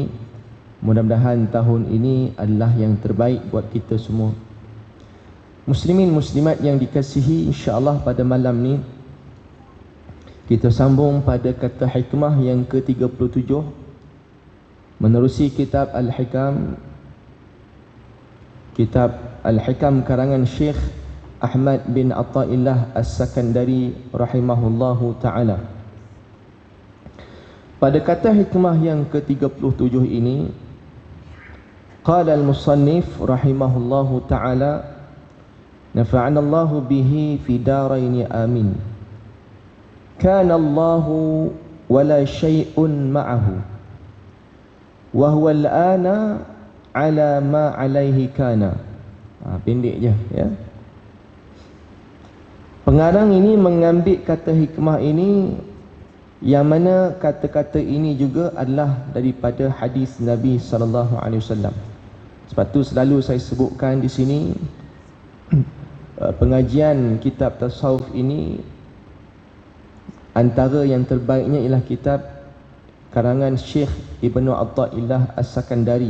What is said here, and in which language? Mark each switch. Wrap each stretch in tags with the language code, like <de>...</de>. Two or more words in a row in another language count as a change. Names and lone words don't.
<ms>Mudah-mudahan tahun ini adalah yang terbaik buat kita semua. Muslimin muslimat yang dikasihi, insya-Allah pada malam ni kita sambung pada kata hikmah yang ke-37 menerusi kitab Al-Hikam, kitab Al-Hikam karangan Syekh Ahmad bin Athaillah As-Sakandari</ms> <ar>رحمه الله تعالى.</ar> <ms>Pada kata hikmah yang ke-37 ini,</ms> <ar>قال المصنف رحمه الله تعالى نفعنا الله به في الدارين آمين. كان الله ولا شيء معه وهو الآن على ما عليه كان.</ar> <ms>Pendek je ya. Pengarang ini mengambil kata hikmah ini, yang mana kata-kata ini juga adalah daripada hadis Nabi</ms> <ar>صلى الله عليه وسلم.</ar> <ms>Sebab tu selalu saya sebutkan di sini pengajian kitab tasawuf ini antara yang terbaiknya ialah kitab karangan Syekh Ibnu Athaillah As-Sakandari.</ms>